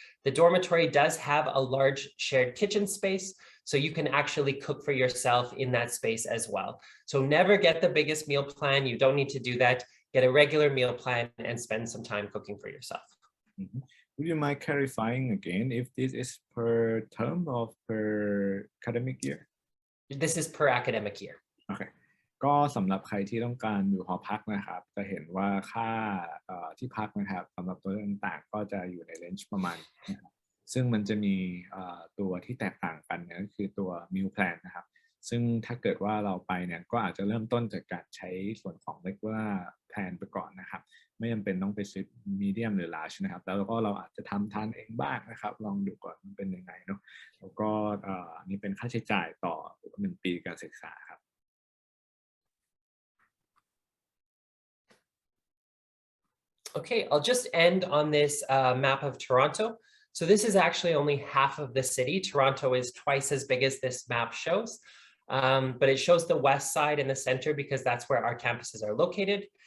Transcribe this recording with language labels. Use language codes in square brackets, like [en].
[en] The dormitory does have a large shared kitchen space, so you can actually cook for yourself in that space as well. So never get the biggest meal plan. You don't need to do that. Get a regular meal plan and spend some time cooking for yourself. Mm-hmm. Would you mind clarifying again if this is per term or per academic year? This is per academic year. Okay. [th] ก็สำหรับใครที่ต้องการอยู่หอพักนะครับจะเห็นว่าค่าที่พักนะครับสำหรับตัวต่างๆก็จะอยู่ในเลนจ์ประมาณนะครับซึ่งมันจะมีตัวที่แตกต่างกันเนี่ยก็คือตัว meal plan นะครับซึ่งถ้าเกิดว่าเราไปเนี่ยก็อาจจะเริ่มต้นจากการใช้ส่วนของ regular plan ไปก่อนนะครับไม่จำเป็นต้องไปซื้อ medium หรือ large นะครับแล้วก็เราอาจจะทำทานเองบ้างนะครับลองดูก่อนมันเป็นยังไงเนาะแล้วก็นี่เป็นค่าใช้จ่ายต่อ1 ปีการศึกษาครับ [en] Okay, I'll just end on this map of Toronto. So this is actually only half of the city. Toronto is twice as big as this map shows, but it shows the west side in the center because that's where our campuses are located.